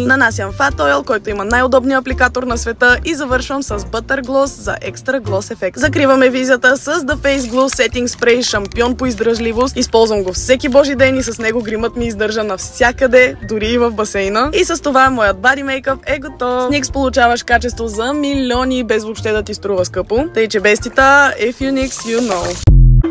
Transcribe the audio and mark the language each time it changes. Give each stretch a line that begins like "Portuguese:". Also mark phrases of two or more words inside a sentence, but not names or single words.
Bulgarian: Нанасям Fat Oil, който има най-удобния апликатор на света и завършвам с Butter Gloss за екстра глос ефект. Закриваме визията с The Face Glue Setting Spray, шампион по издръжливост. Използвам го всеки божи ден и с него гримът ми издържа навсякъде, дори и в басейна. И с това моят
English: body makeup
Bulgarian: е готов. С NYX получаваш качество за милиони, без въобще да ти струва скъпо. Тъй че бестита,
English: if you NYX, you know.